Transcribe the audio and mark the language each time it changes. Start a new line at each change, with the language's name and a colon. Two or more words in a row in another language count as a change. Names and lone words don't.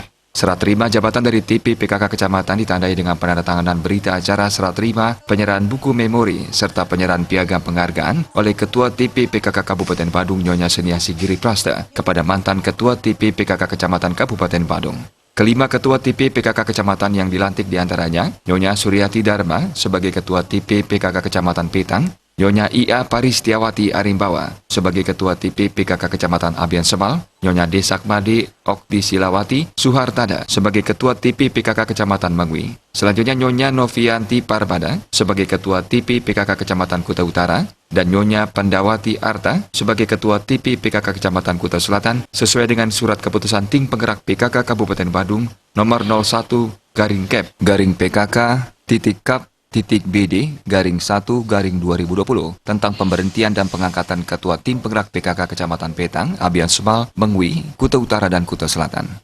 Indonesian: Serah terima jabatan dari TP PKK Kecamatan ditandai dengan penandatanganan berita acara serah terima, penyerahan buku memori, serta penyerahan piagam penghargaan oleh Ketua TP PKK Kabupaten Badung Nyonya Seniasi Giri Prasta kepada mantan Ketua TP PKK Kecamatan Kabupaten Badung. Kelima Ketua TP PKK Kecamatan yang dilantik diantaranya Nyonya Suryati Dharma sebagai Ketua TP PKK Kecamatan Petang, Nyonya IA Paristiawati Arimbawa sebagai Ketua TP PKK Kecamatan Abian Semal, Nyonya Desakmade Okti Silawati Suhartada sebagai Ketua TP PKK Kecamatan Mengwi. Selanjutnya Nyonya Novianti Parbada sebagai Ketua TP PKK Kecamatan Kuta Utara dan Nyonya Pandawati Arta sebagai Ketua TP PKK Kecamatan Kuta Selatan sesuai dengan surat keputusan Tim Penggerak PKK Kabupaten Badung nomor 01-Kep-PKK-BD-1-2020 tentang pemberhentian dan pengangkatan Ketua Tim Penggerak PKK Kecamatan Petang, Abian Semal, Mengwi, Kuta Utara, dan Kuta Selatan.